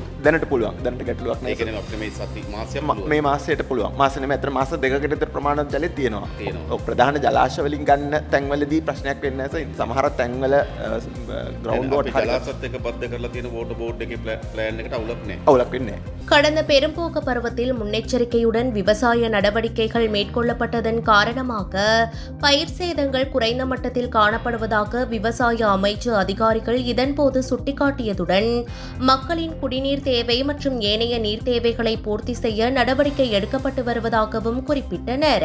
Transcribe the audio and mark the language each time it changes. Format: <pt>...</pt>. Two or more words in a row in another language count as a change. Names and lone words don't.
<si>දැනට පුළුවන්. දැනට ගැටලුවක් ඒ නැහැ. කියන්නේ අපිට මේ සති මාසයක් මේ මාසයට පුළුවන්. මාස නෙමෙයි අතර මාස දෙකකට විතර ප්‍රමාණවත් ජලය තියෙනවා. තියෙනවා. ඔව් ප්‍රධාන ජලාශ වලින් ගන්න තැන්වලදී ප්‍රශ්නයක් වෙන්නේ නැහැ. සමහර තැන්වල</si> <en>ground water</en> <si>ජලාශත් එක්ක බද්ධ කරලා තියෙන</si> <en>water board</en> <si>එකේ ප්ලෑන් එකට අවුලක් නැහැ. අවුලක් වෙන්නේ නැහැ.</si> <ta>கடந்த பெரும்போக்க பருவத்தில் முன்னெச்சரிக்கையுடன் விவசாய நடவடிக்கைகள் மேற்கொள்ளப்பட்டதன் காரணமாக பயிர் சேதங்கள் குறைந்த மட்டத்தில் காணப்படுவதாக விவசாய அமைச்சு அதிகாரிகள் இதன்போது சுட்டிக்காட்டியதுடன் மக்களின் குடிநீர் தேவை மற்றும் ஏனைய நீர் தேவைகளை பூர்த்தி செய்ய நடவடிக்கை எடுக்கப்பட்டு வருவதாகவும் குறிப்பிட்டனர்.</ta>